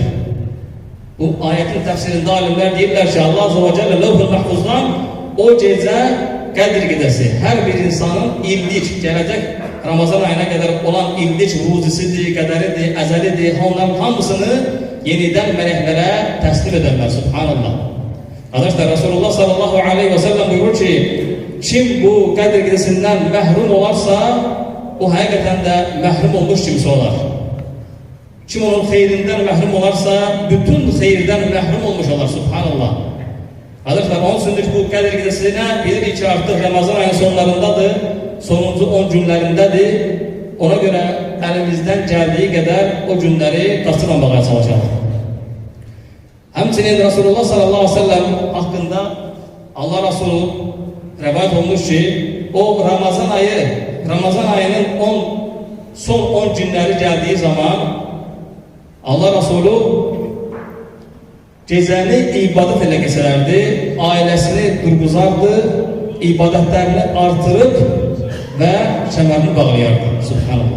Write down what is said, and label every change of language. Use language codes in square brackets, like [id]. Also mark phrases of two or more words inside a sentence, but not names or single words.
[az] Bu ayetin təfsirində alimlər deyirlər ki, Allah [ar] عز وجل [az] Levh-ül Mahfuzdan o gecə Qədir gecəsi hər bir insanın illik, gələcək Ramazan ayına qədər olan illik ruzisidir, qədəridir, əzəlidir, onların hamısını yenidən mələklərə təslim edərlər. Subhanallah. Arkadaşlar, Resulullah [ar] صلى الله عليه وسلم [az] buyurur ki, kim bu Qədir gecəsindən məhrum olarsa, o həqiqətən də məhrum olmuş kimsə olar. Kim onun xeyrindən məhrum olarsa, bütün xeyirdən məhrum olmuş olar. Subhanallah. [tr] Kardeşler, onun için [az] bu Qədir gecəsinə bilirik ki, artıq Ramazan ayının sonlarındadır, sonuncu 10 günlərindədir. Ona görə əlimizdən gəldiyi qədər o günləri qaçırmamağa çalışalım. Həmçinin Resulullah [ar] صلى الله عليه وسلم [az] hakkında Allah Resulü rivayet olmuş ki, o Ramazan ayının son 10 günləri gəldiyi zaman Allah Resulü gecəni ibadət ilə keçərərdi, ailəsini durğuzardı, ibadətlərini artırıb və kəmərini bağlayardı. Subhanallah.